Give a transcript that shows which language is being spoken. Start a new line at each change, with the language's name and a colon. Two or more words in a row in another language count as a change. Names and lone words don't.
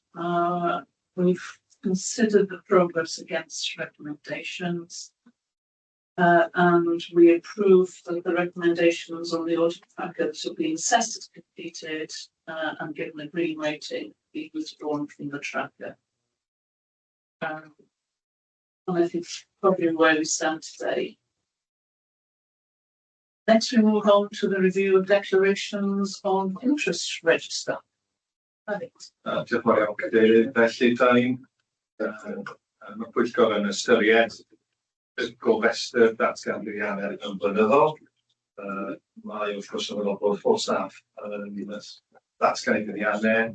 English: We've considered the progress against recommendations, and we approve that the recommendations on the audit package have been assessed as completed and given a green rating, be withdrawn from the tracker. And I think probably where we stand today. Next, we move on to the review of declarations on interest register.
Welsh: Diolch yn fawr iawn, Cadeirydd. Felly, da ni'n mae pwyllgor yn ystyried y gofrestr datgan-buddiannau yn blynyddol. Mae wrth gwrs yn meddwl bod
English: full staff
Welsh: yn datgan-buddiannau.